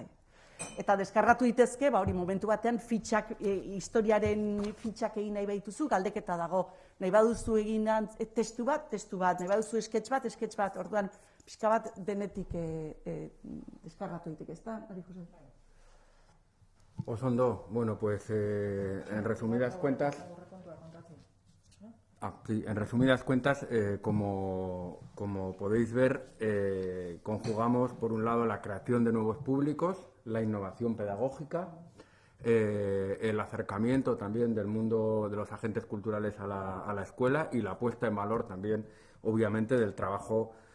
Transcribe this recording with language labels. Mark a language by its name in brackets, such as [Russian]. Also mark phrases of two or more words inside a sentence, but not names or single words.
[Basque] Eta deskargatu ditezke, hori momentu batean historiaren fitxak egin nahi behituzu, galdeketa dago. Nahi baduzu egin testu bat, nahi baduzu esketx bat, orduan pixka bat denetik deskargatu ditek, ez da? Osondo, bueno, [Spanish] pues en resumidas cuentas... en resumidas cuentas, como podéis ver, conjugamos por un lado la creación de nuevos públicos, la innovación pedagógica, el acercamiento también del mundo de los agentes culturales a la escuela y la puesta en valor también, obviamente, del trabajo